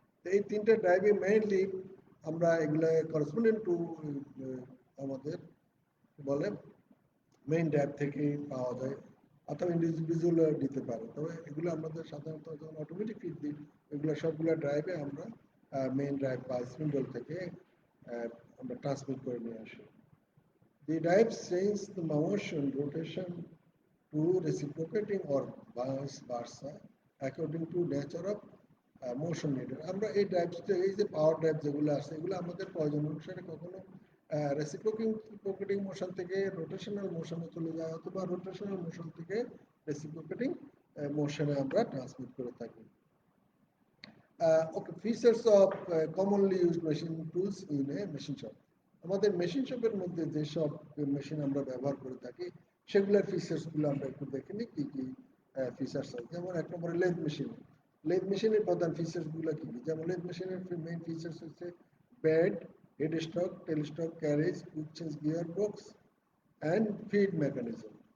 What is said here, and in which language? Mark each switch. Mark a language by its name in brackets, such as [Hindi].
[Bangla] তো এই তিনটে ড্রাইভে মেইনলি আমরা এগুলো করেসপন্ডেন্ট টু আমাদের বলে মেইন ড্রাইভ থেকে পাওয়া যায় অথবা ইন্ডিভিজুয়াল দিতে পারে। তবে এগুলো আমাদের সাধারণত যখন অটোমেটিক ফিড দিই এগুলো সবগুলো ড্রাইভে আমরা মেইন ড্রাইভ বা স্পিন্ডল থেকে আমরা ট্রান্সমিট করে নিয়ে আসি। [English] The drives change the motion rotation to reciprocating or vice versa according to nature of motion needed। [Bangla] আমরা এই ড্রাইভসটা এই যে পাওয়ার ড্রাইভ যেগুলো আছে এগুলো আমাদের প্রয়োজন অনুসারে কখনো রেসিপ্রোকেটিং মোশন থেকে রোটেশনাল মোশনে চলে যায় অথবা রোটেশনাল মোশন থেকে রেসিপ্রোকেটিং মোশনে আমরা ট্রান্সমিট করে থাকি। [English] Okay, features of commonly used machine tools in a machine shop। [Bangla] আমাদের মেশিন শপের মধ্যে যেসব মেশিন আমরা ব্যবহার করে থাকি সেগুলোর ফিচার্সগুলো আমরা একটু দেখে নিই কি কি ফিচার্স আছে। যেমন এক নম্বরে লেদ মেশিনের প্রধান ফিচার্সগুলো কি কি, যেমন লেদ মেশিনের মেইন ফিচার্স হচ্ছে bed, head stock, tell stock, carriage, quick change gear box and feed mechanism.